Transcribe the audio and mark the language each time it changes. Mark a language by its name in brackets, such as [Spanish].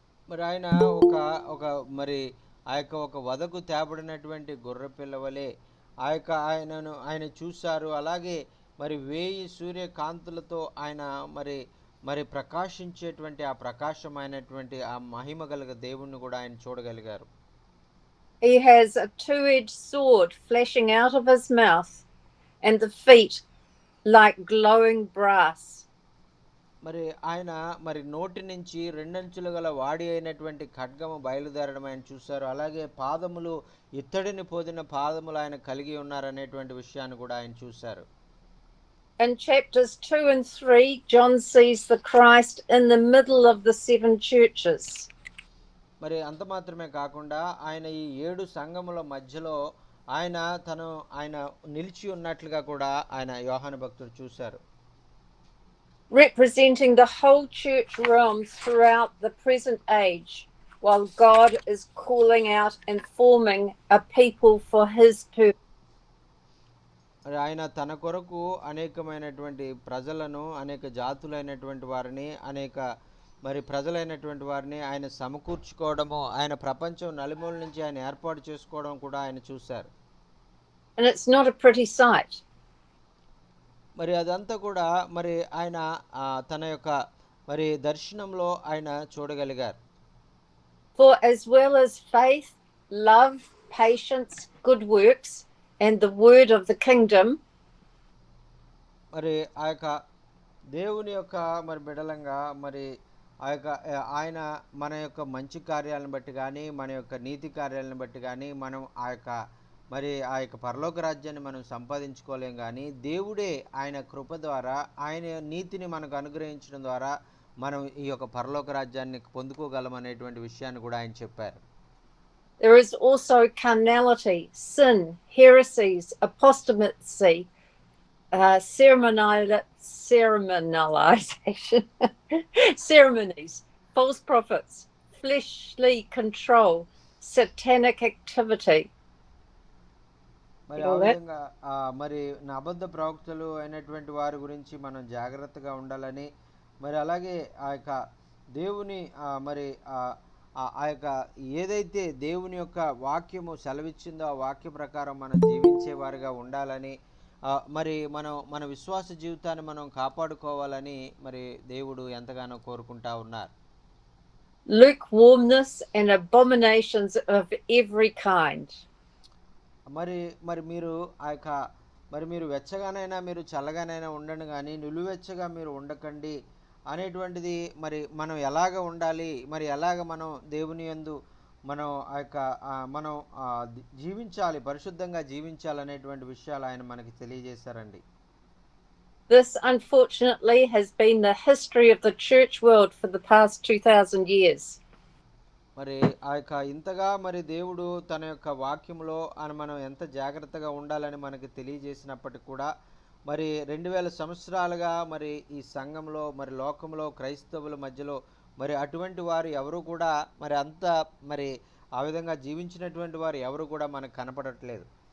[Telugu] మరి ఆయన మరి ఆ యొక్క ఒక వధకు తేబడినటువంటి గొర్రె పిల్లవలే ఆయన చూశారు. అలాగే మరి 1000 సూర్యకాంతులతో ఆయన మరి ప్రకాశించేటువంటి ఆ ప్రకాశమైనటువంటి ఆ మహిమ గల దేవుణ్ణి కూడా ఆయన చూడగలిగారు. [English] He has a two-edged sword flashing out of his mouth and the feet like glowing brass. [Telugu] మరి ఆయన మరి నోటి నుంచి రెండంచులు గల వాడి అయినటువంటి ఖడ్గము బయలుదేరడం ఆయన చూశారు. అలాగే పాదములు ఇత్తడిని పోదిన పాదములు ఆయన కలిగి ఉన్నారనేటువంటి విషయాన్ని కూడా ఆయన చూశారు. [English] In chapters 2 and 3, John sees the Christ in the middle of the 7 churches. [Telugu] మరి అంత మాత్రమే కాకుండా ఆయన ఈ 7 సంఘముల మధ్యలో ఆయన నిలిచి ఉన్నట్లుగా కూడా ఆయన యోహాను భక్తుడు చూశారు. [English] Representing the whole church realm throughout the present age, while God is calling out and forming a people for his purpose. [Telugu] ఆయన తన కొరకు అనేకమైనటువంటి ప్రజలను, అనేక జాతులైనటువంటి వారిని, అనేక మరి ప్రజలైనటువంటి వారిని ఆయన సమకూర్చుకోవడము, ఆయన ప్రపంచం నలుమూల నుంచి ఆయన ఏర్పాటు చేసుకోవడం కూడా ఆయన చూశారు. [English] And it's not a pretty sight. [Telugu] మరి అదంతా కూడా మరి ఆయన తన యొక్క మరి దర్శనంలో ఆయన చూడగలిగారు. [English] For as well as faith, love, patience, good works, and the word of the kingdom, [Telugu] మరి ఆ యొక్క దేవుని యొక్క మరి బిడలంగా మరి ఆ యొక్క ఆయన మన యొక్క మంచి కార్యాలను బట్టి కానీ, మన యొక్క నీతి కార్యాలను బట్టి కానీ, మనం ఆ యొక్క పరలోక రాజ్యాన్ని మనం సంపాదించుకోలేం. కానీ దేవుడే ఆయన కృప ద్వారా, ఆయన నీతిని మనకు అనుగ్రహించడం ద్వారా మనం ఈ యొక్క పరలోక రాజ్యాన్ని పొందుకోగలం అనేటువంటి విషయాన్ని కూడా ఆయన చెప్పారు. [English] there is also carnality, sin, heresies, apostasy, ceremonialization, ceremonies, false prophets, fleshly control, satanic activity. [Telugu] మరి ఆ విధంగా మరి అబద్ధ ప్రవక్తలు అయినటువంటి వారి గురించి మనం జాగ్రత్తగా ఉండాలని, మరి అలాగే ఆ యొక్క దేవుని మరి ఆ యొక్క ఏదైతే దేవుని యొక్క వాక్యము సెలవిచ్చిందో ఆ వాక్య ప్రకారం మనం జీవించేవారుగా ఉండాలని, మరి మన విశ్వాస జీవితాన్ని మనం కాపాడుకోవాలని మరి దేవుడు ఎంతగానో కోరుకుంటా ఉన్నారు. [English] Lukewarmness and abominations of every kind. [Telugu] మరి మీరు ఆ యొక్క మీరు వెచ్చగానైనా మీరు చల్లగానైనా ఉండండి, కానీ నిలువెచ్చగా మీరు ఉండకండి అనేటువంటిది. మరి మనం ఎలాగ ఉండాలి, మరి ఎలాగ మనం దేవుని యందు మనం ఆ యొక్క మనం జీవించాలి, పరిశుద్ధంగా జీవించాలనేటువంటి విషయాలు ఆయన మనకి తెలియజేశారండి. [English] This unfortunately has been the history of the church world for the past 2000 years. [Telugu] మరి ఆ యొక్క ఇంతగా మరి దేవుడు తన యొక్క వాక్యంలో మనం ఎంత జాగ్రత్తగా ఉండాలని మనకి తెలియజేసినప్పటికీ కూడా మరి 2000 సంవత్సరాలుగా మరి ఈ సంఘంలో మరి లోకంలో క్రైస్తవుల మధ్యలో మరి అటువంటి వారు ఎవరు కూడా మరి అంత మరి ఆ విధంగా జీవించినటువంటి వారు ఎవరు కూడా మనకు కనపడట్లేదు.